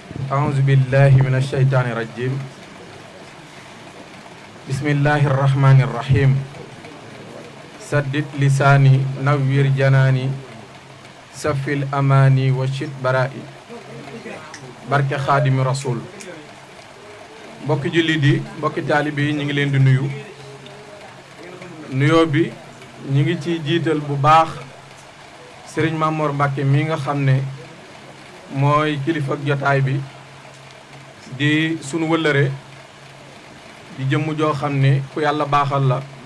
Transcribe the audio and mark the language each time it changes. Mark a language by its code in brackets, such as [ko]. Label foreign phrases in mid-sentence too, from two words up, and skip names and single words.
[ar] أعوذ بالله من الشيطان الرجيم بسم الله الرحمن الرحيم سدد لساني نوّر جناني سفي الأماني وشد برائي [wo] barke xaadimi rasul mbokki jullit yi mbokki taalibe yi ñu ngi leen di nuyu nuyoo bi ñu ngi ci jiital bu baax Serigne Mamor Mbacke mi nga xam ne mooy kilifa ak jotaay bi di sunu wëllëre di jëmm joo xam ne ku yàlla baaxal la